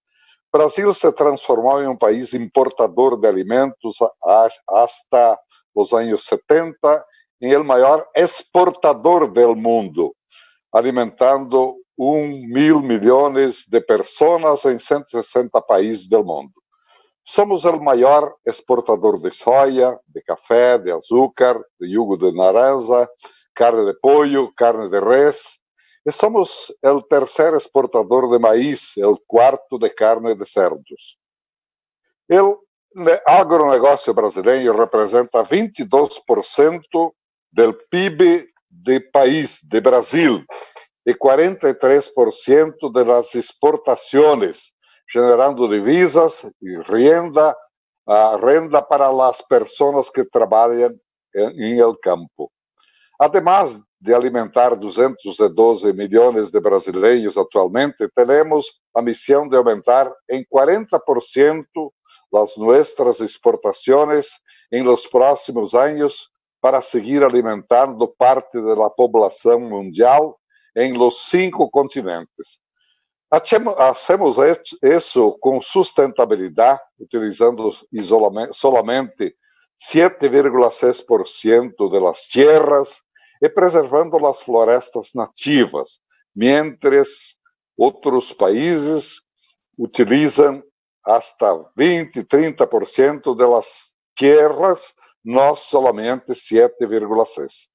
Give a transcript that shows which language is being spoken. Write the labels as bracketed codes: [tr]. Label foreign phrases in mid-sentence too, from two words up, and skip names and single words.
[pt] Brasil se transformou em um país importador de alimentos hasta os anos 70, em el maior exportador do mundo, alimentando 1.000 milhões de pessoas em 160 países do mundo. Somos o maior exportador de soja, de café, de açúcar, [es] de jugo de naranja, carne de pollo, carne de res. [pt] E somos o terceiro exportador de maíz, o quarto de carne de cerdos. O agronegócio brasileiro representa 22% do PIB do país, de Brasil, e 43% das exportações, generando divisas e renda para as pessoas que trabalham em [es] el campo. [pt] Además de alimentar 212 milhões de brasileiros atualmente, temos a missão de aumentar em 40% as nossas exportações em [es] los próximos [pt] anos para seguir alimentando parte da população mundial em los 5 continentes. Hacemos isso com sustentabilidade, utilizando solamente 7,6% das terras e preservando as florestas nativas, mientras outros países utilizam hasta 20, 30% das terras, nós solamente 7,6%.